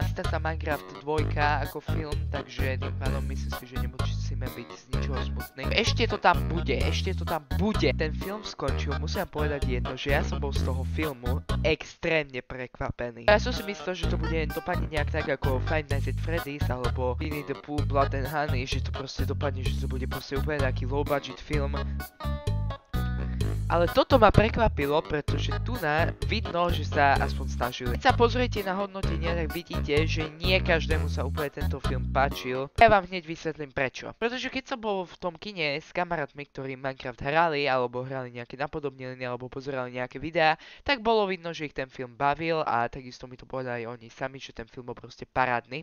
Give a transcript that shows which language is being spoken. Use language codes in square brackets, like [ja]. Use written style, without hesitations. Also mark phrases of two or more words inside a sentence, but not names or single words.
[sk] Stá sa Minecraft 2 ako film, takže tým pádom myslím si, že nemusíme byť z ničoho smutný. Ešte to tam bude. Ten film skončil, musím povedať jedno, že ja som bol z toho filmu extrémne prekvapený. Ja som si myslel, že to bude dopadne nejak tak ako Five Nights at Freddy's alebo Winnie the Pooh, Blood and Honey, že to proste dopadne, že to bude proste úplne taký [en] low budget [sk] film. Ale toto ma prekvapilo, pretože tu vidno, že sa aspoň snažili. Keď sa pozriete na hodnotenia, tak vidíte, že nie každému sa úplne tento film páčil. Ja vám hneď vysvetlím prečo. Pretože keď som bol v tom kine s kamarátmi, ktorí Minecraft hrali, alebo hrali nejaké napodobneniny, alebo pozerali nejaké videá, tak bolo vidno, že ich ten film bavil a takisto mi to povedali oni sami, že ten film bol proste parádny.